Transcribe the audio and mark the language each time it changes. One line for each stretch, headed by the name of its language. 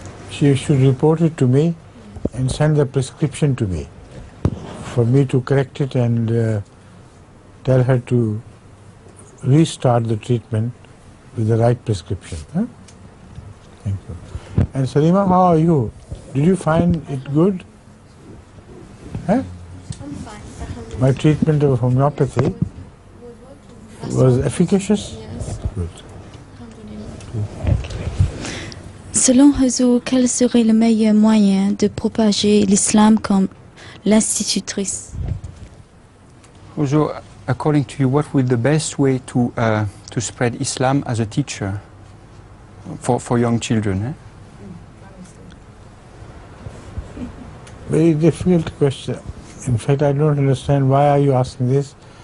English: She should report it to me and send the prescription to me for me to correct it and tell her to restart the treatment with the right prescription. Huh? Thank you. And Salima, how are you? Did you find it good? Huh? I'm fine. My treatment of homeopathy was efficacious? Yes. Good.
French: Selon Huzour, quel serait le meilleur moyen de propager l'islam comme l'institutrice?
English: Also, according to you, what would be the best way to spread Islam as a teacher for young children? Eh? Very difficult question. In fact, I don't understand why are you asking this.